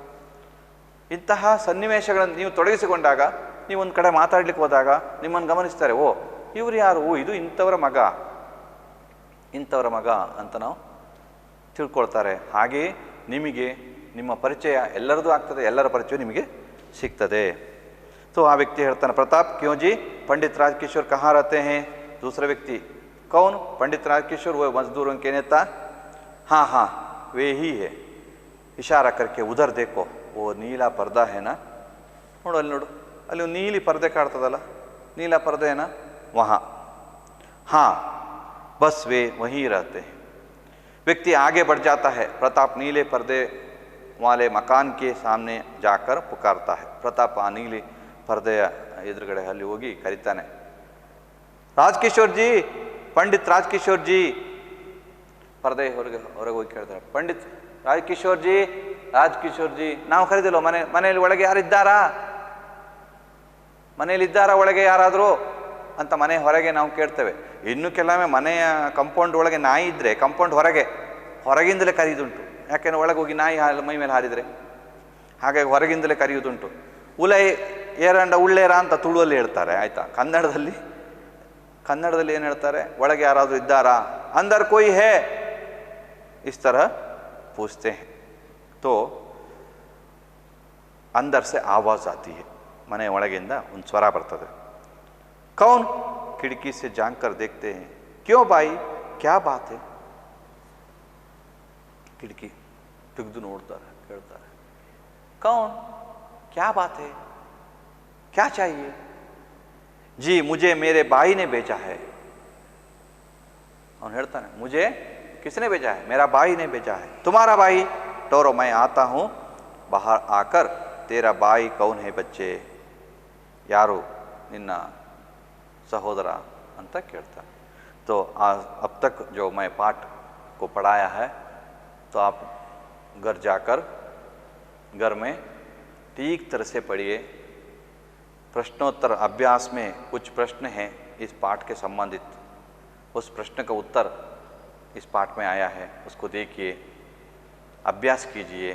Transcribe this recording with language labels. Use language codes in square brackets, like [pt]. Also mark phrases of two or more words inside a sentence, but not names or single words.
[kn] ಇಂತಹ ಸನ್ನಿವೇಶಗಳನ್ನು ನೀವು ತೊಡಗಿಸಿಕೊಂಡಾಗ, ನೀವು ಒಂದು ಕಡೆ ಮಾತಾಡ್ಲಿಕ್ಕೆ ಹೋದಾಗ ನಿಮ್ಮನ್ನು ಗಮನಿಸ್ತಾರೆ, ಓ ಇವರು ಯಾರು, ಓ ಇದು ಇಂಥವರ ಮಗ, ಇಂಥವರ ಮಗ ಅಂತ ನಾವು ತಿಳ್ಕೊಳ್ತಾರೆ. ಹಾಗೆಯೇ ನಿಮಗೆ ನಿಮ್ಮ ಪರಿಚಯ ಎಲ್ಲರದ್ದು ಆಗ್ತದೆ, ಎಲ್ಲರ ಪರಿಚಯ ನಿಮಗೆ ಸಿಗ್ತದೆ. [hi] तो [kn] ಆ ವ್ಯಕ್ತಿ ಹೇಳ್ತಾನೆ [hi] प्रताप क्यों जी पंडित राजकिशोर कहाँ रहते हैं? दूसरा व्यक्ति कौन? पंडित राजकिशोर वो मजदूरों के नेता. हाँ हाँ वे ही है. इशारा करके उधर देखो, वो नीला पर्दा है ना, [kn] ನೋಡು ಅಲ್ಲಿ ನೋಡು, ಅಲ್ಲಿ ಒಂದು ನೀಲಿ ಪರ್ದೆ ಕಾಣ್ತದಲ್ಲ, [hi] नील पर्दे है ना, वहाँ. हाँ बस वे वहीं रहते हैं. व्यक्ति आगे बढ़ जाता है. प्रताप नीले पर्दे वाले मकान के सामने जाकर पुकारता है. [kn] प्रताप आ नीली पर्दೆಯ ಎದುರುಗಡೆ ಅಲ್ಲಿ ಹೋಗಿ ಕರೀತಾನೆ, ರಾಜಕಿಶೋರ್ ಜಿ, ಪಂಡಿತ್ ರಾಜಕಿಶೋರ್ ಜಿ. ಪರ್ದೆ ಹೊರಗೆ ಹೋಗಿ ಕೇಳ್ತಾರೆ, ಪಂಡಿತ್ ರಾಜಕಿಶೋರ್ ಜಿ, ರಾಜಕಿಶೋರ್ ಜಿ. ನಾವು ಕರೀದಿಲ್ವ, ಮನೆಯಲ್ಲಿ ಒಳಗೆ ಯಾರಿದ್ದಾರಾ, ಮನೆಯಲ್ಲಿದ್ದಾರಾ ಒಳಗೆ ಯಾರಾದರೂ ಅಂತ ಮನೆ ಹೊರಗೆ ನಾವು ಕೇಳ್ತೇವೆ. ಇನ್ನು ಕೆಲವೊಮ್ಮೆ ಮನೆಯ ಕಂಪೌಂಡ್ ಒಳಗೆ ನಾಯಿ ಇದ್ದರೆ ಕಂಪೌಂಡ್ ಹೊರಗಿಂದಲೇ ಕರೆಯುವುದುಂಟು. ಯಾಕೆಂದರೆ ಒಳಗೆ ಹೋಗಿ ನಾಯಿ ಮೈ ಮೇಲೆ ಹಾರಿದರೆ, ಹಾಗಾಗಿ ಹೊರಗಿಂದಲೇ ಕರೆಯುವುದುಂಟು. [tcy] ಉಲೈ ಏರಂಡ ಉಳ್ಳೇರ [kn] ಅಂತ ತುಳುವಲ್ಲಿ ಹೇಳ್ತಾರೆ, ಆಯಿತಾ. ಕನ್ನಡದಲ್ಲಿ ಏನು ಹೇಳ್ತಾರೆ, ಒಳಗೆ ಯಾರಾದರೂ ಇದ್ದಾರಾ, [hi] अंदर कोई है, इस तरह पूछते हैं. तो अंदर से आवाज़ आती है, [kn] ಮನೆ ಒಳಗಿಂದ ಒಂದು ಸ್ವರ ಬರ್ತದೆ. [hi] कौन? खिड़की से झांक कर देखते हैं. क्यों भाई क्या बात है? खिड़की [kn] ತೆಗೆದು ನೋಡ್ತಾರೆ, ಕೇಳ್ತಾರೆ, [hi] कौन क्या बात है, क्या चाहिए? जी मुझे मेरे भाई ने भेजा है. [kn] ಅವನು ಹೇಳ್ತಾನೆ, [hi] मुझे किसने भेजा है? मेरा भाई ने भेजा है. तुम्हारा भाई? टोरो मैं आता हूँ, बाहर आकर तेरा भाई कौन है बच्चे, [kn] ಯಾರು ನಿನ್ನ ಸಹೋದರ ಅಂತ ಕೇಳ್ತಾನೆ. [hi] तो अब तक जो मैं पाठ को पढ़ाया है, तो आप घर जाकर घर में ठीक तरह से पढ़िए। प्रश्नोत्तर अभ्यास में कुछ प्रश्न हैं इस पाठ के संबंधित, उस प्रश्न का उत्तर इस पाठ में आया है, उसको देखिए, अभ्यास कीजिए।